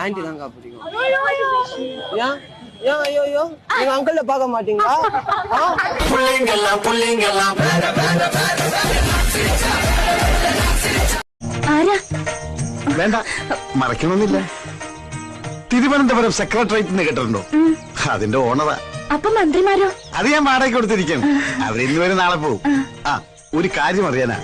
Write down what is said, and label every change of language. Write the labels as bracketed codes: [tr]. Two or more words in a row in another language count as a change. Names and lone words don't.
[ta] ஆன்டி தாங்க பிடிக்கும். ஏன் ஏன் ஐயோ ஐயோ நீங்க அங்கிள்ல பார்க்க மாட்டீங்களா? புள்ளிங்கெல்லாம் [ml] വേണ്ട, മറക്കണമെന്നില്ല. തിരുവനന്തപുരം സെക്രട്ടേറിയറ്റ് നിന്ന് കേട്ടിട്ടുണ്ടോ? അതിന്റെ ഓണറാ. അപ്പൊ മന്ത്രിമാരോ? അത് ഞാൻ വാടക കൊടുത്തിരിക്കും. അവരിന്ന് വരെ നാളെ പോവും. ആ, ഒരു കാര്യം അറിയാനാ.